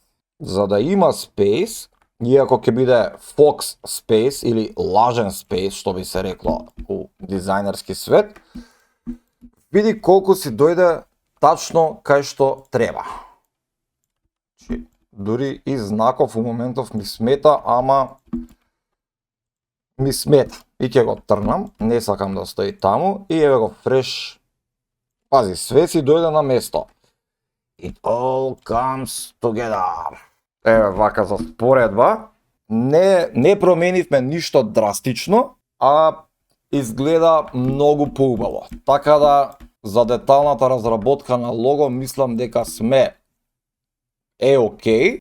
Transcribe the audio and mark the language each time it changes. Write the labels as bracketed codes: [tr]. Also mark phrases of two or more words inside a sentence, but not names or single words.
[mk] За да има space, иако ќе биде [en] Fox Space [mk] или лажен Space, што би се рекло у дизајнерски свет, види колку си дојде тачно кај што треба. Дури и знаков у моментов ми смета, ама ми смета. И ќе го трнам, не сакам да стои таму, и еве го фреш. Пази, све си дојде на место. [en] It all comes together. [mk] Еве вака за споредба. Не променивме ништо драстично, а изгледа многу поубаво. Така да, за деталната разработка на лого, мислам дека сме е окей.